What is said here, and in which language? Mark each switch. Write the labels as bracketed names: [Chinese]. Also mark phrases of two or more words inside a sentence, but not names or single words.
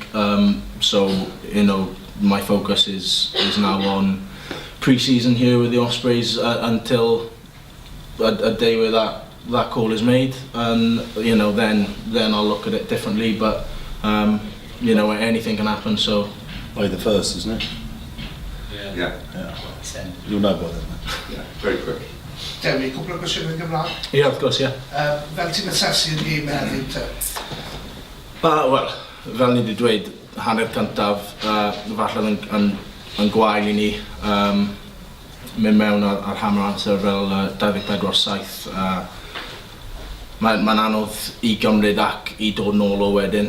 [English] So you know, my focus is now on pre-season here with the Ospreys until a day where that call is made, and you know, then I'll look at it differently. But you know, anything can happen. So By the 1st, isn't it? Yeah. You'll know by then. Yeah, very quick. [Welsh] Dewi, cwbl o gwestiynau yn Gymraeg. [English] yeah, of course, yeah. [Welsh] Fel ti'n asesu'r gêm heddiw te? Wel, fel ni wedi dweud, hanner cyntaf, falle yn gwael I ni, mynd mewn ar [English] hammer answer [Welsh] fel 24-7. Mae'n anodd I gymryd ac I dod nôl o wedyn.